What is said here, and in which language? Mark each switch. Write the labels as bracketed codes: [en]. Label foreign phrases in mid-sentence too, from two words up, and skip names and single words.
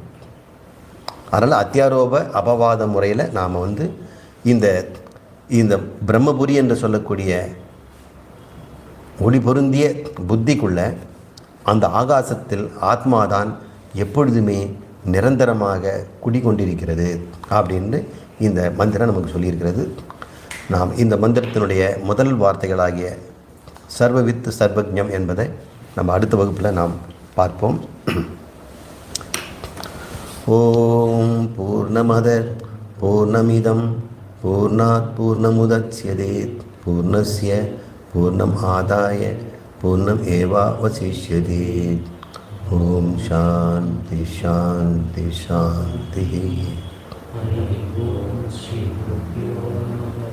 [ta] அதனால் அத்தியாரோப அபவாத முறையில் நாம் இந்த பிரம்மபுரி என்று சொல்லக்கூடிய ஒளி பொருந்திய புத்திக்குள்ள அந்த ஆகாசத்தில் ஆத்மாதான் எப்பொழுதுமே நிரந்தரமாக குடிகொண்டிருக்கிறது அப்படின்னு இந்த மந்திரம் நமக்கு சொல்லியிருக்கிறது. நாம் இந்த மந்திரத்தினுடைய முதல் வார்த்தைகளாகிய [sa] सर्ववित् सर्वज्ञम् [ta] என்பதை நம்ம அடுத்த வகுப்பில் நாம் பார்ப்போம். [sa] ओम् पूर्णमद पूर्णमिदम् पूर्णात् पूर्णमुदच्यते पूर्णस्य पूर्णम् आदाय पूर्णम् एवावशिष्यते. ओम् शान्ति शान्ति शान्ति. हरि ओम श्री गुरुभ्यो नमः.